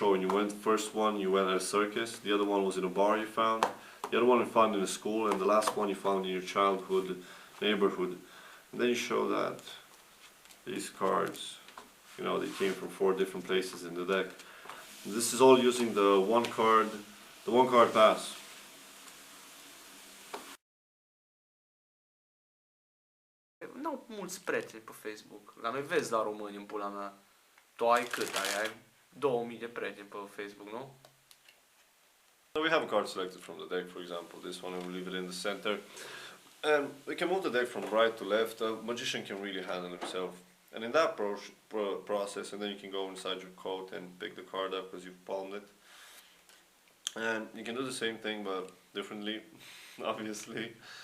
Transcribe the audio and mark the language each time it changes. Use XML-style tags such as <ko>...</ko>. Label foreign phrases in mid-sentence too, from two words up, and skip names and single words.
<en>And you went, first one you went at a circus, the other one was in a bar you found, the other one you found in a school, and the last one you found in your childhood neighborhood. And then you show that these cards, you know, they came from 4 different places in the deck. This is all using the one card pass.</en> <ro>N-au mulți prieteni pe Facebook. La noi vezi la români în pula mea. Tu ai cât ai? Ai 2000 de prieteni pe Facebook, nu?</ro> <en>So we have a card selected from the deck, for example, this one, and we leave it in the center. And we can move the deck from right to left. The magician can really handle himself. And in that process, and then you can go inside your coat and pick the card up because you've palmed it. And you can do the same thing, but differently, obviously.</en>